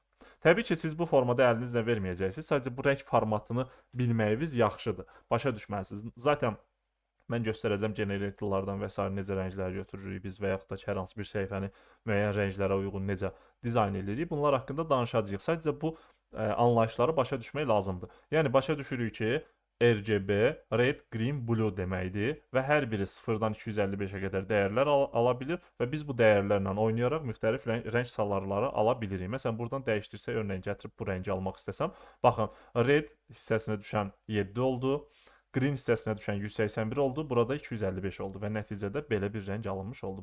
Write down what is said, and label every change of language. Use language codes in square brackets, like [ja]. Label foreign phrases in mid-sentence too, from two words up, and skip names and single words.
[az] Təbii ki, siz bu formada əlinizlə verməyəcəksiniz. Sadəcə bu rəng formatını bilməyiniz yaxşıdır. Başa düşməlisiniz. Zaten mən göstərəcəm generatorlardan və s. necə rənglər götürürük biz və yaxud da ki, hər hansı bir səhifəni müəyyən rənglərə uyğun necə dizayn edirik. Bunlar haqqında danışacağıq. Sadəcə bu anlayışları başa düşmək lazımdır. Yəni başa düşürük ki, [en] RGB, red, green, blue [az] deməkdir və hər biri 0-dan 255-ə qədər dəyərlər ala bilir və biz bu dəyərlərlə oynayaraq müxtəlif rəng sallarları ala bilirik. Məsələn, buradan dəyişdirsək, örneğin gətirib bu rəngi almaq istəsəm, baxın, red hissəsinə düşən 7 oldu, green hissəsinə düşən 181 oldu, burada 255 oldu və nəticədə belə bir rəng alınmış oldu.